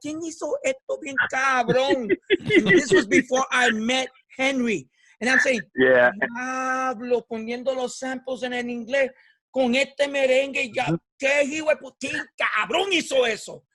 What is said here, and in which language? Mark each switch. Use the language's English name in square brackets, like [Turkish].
[Spanish] ¿Quién hizo esto bien cabrón? [English] This was before I met Henry. And I'm saying, [Spanish] Pablo, poniendo los samples en el inglés con este merengue. Ya, ¿qué hijo de putín cabrón hizo eso?